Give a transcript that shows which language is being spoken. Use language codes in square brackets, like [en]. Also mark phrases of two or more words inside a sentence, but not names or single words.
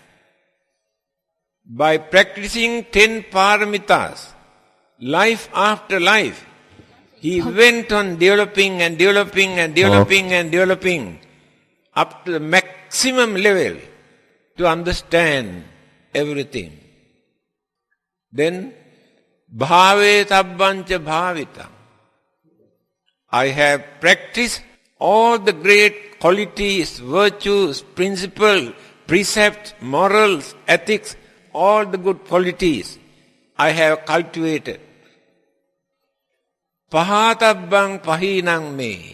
[en] By practicing 10 paramitas, life after life, he went on developing and developing and developing and developing up to the maximum level to understand everything. Then, [pi] bhave tabbancha bhavita. [en] I have practiced all the great qualities, virtues, principles, precepts, morals, ethics, all the good qualities I have cultivated. [pi] Pahatabbang pahinang me.